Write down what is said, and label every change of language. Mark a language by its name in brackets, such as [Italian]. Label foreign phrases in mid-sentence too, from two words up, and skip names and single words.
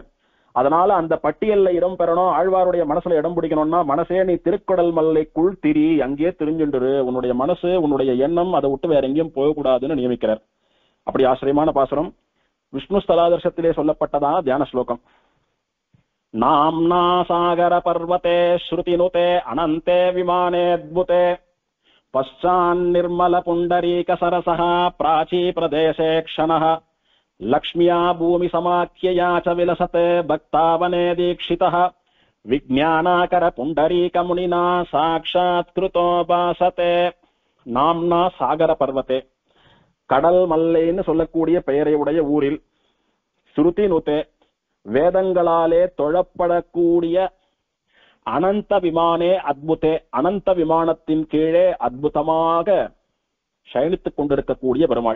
[Tamil] அதனால அந்த பட்டியல்ல இடம் பெறணும், ஆழ்வாருடைய மனசுல இடம் பிடிக்கணும்னா மனசே நீ திருக்கடல் மல்லைக்குள் திரி, அங்கேயே திரிஞ்சுண்டு உன்னுடைய மனசு, உன்னுடைய எண்ணம் அதை விட்டு வேற எங்கேயும் போகக்கூடாதுன்னு நியமிக்கிறார். அப்படி ஆச்சரியமான பாசுரம் விஷ்ணு ஸ்தலாதர்சத்திலே சொல்லப்பட்டதா தியான ஸ்லோகம். [Sanskrit] नाम्ना सागर पर्वते श्रुतिनुते अनन्ते विमानेऽद्भुते பశ్చాన్ నిర్మల పుండరీక సరసః ప్రాచీ ప్రదేశే క్షణః లక్ష్మ్యా భూమి సమాఖ్యయా చ విలసతే భక్తావనే దీక్షితః విజ్ఞానాకర పుండరీక మునినా సాక్షాత్కృతో భాసతే. नाम्ना सागर पर्वते, [Tamil] கடல் மல்லைன்னு சொல்லக்கூடிய பெயரை உடைய ஊரில், [Sanskrit] श्रुति नुते [Tamil] வேதங்களாலே தொழப்படக்கூடிய, [Sanskrit] अनन्त विमाने अद्भुते [Tamil] அனந்த விமானத்தின் கீழே அத்புதமாக சயனித்துக் கொண்டிருக்கக்கூடிய பெருமாள்.